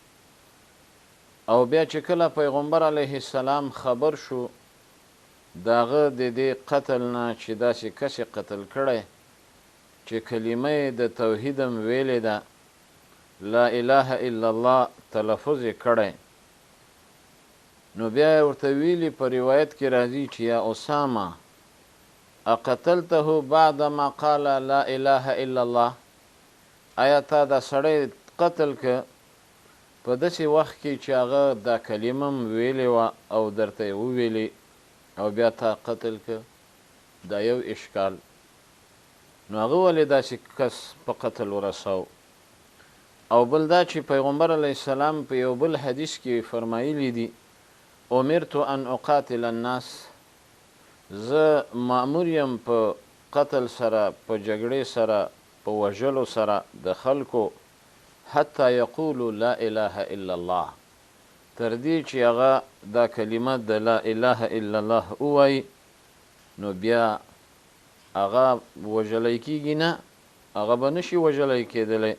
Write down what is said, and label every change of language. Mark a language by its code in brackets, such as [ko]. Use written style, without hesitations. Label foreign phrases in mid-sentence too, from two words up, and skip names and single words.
[ps] او بیا چې کله پیغمبر [ar] علیه السلام [ps] خبر شو داغه د دې قتل نه چې داسې کس قتل کړی چې کلمه د توحید هم ویلې ده [ar] لا اله الا الله [ps] تلفظ یې کړی نو بیا ورته ویلي په روایت کې راځي چې [ar] یا اسامه اقتلته بعد ما قال لا اله الا الله [ps] آیا تا دا سړی قتل که په داسې وخت کې چې هغه دا کلمه هم ویلې وه او درته یې وویلې او بیا تا قتل که؟ دا یو اشکال. نو هغه ولې داسې کس په قتل ورساو؟ او بل دا چې پیغمبر [ar] علیه السلام [ps] په یو بل حدیث کې فرمایلی دي [ar] امرت ان اقاتل الناس، [ps] زه مأمور یم په قتل سره په جګړې سره په وژلو سره د خلکو [ar] حتی یقولو لا اله الا الله [ps] تر دې چې هغه دا کلمه د [ar] لا اله الا الله [ps] ووایي نو بیا هغه وژلی کېږي نه هغه به نشي وژلی کېدلی.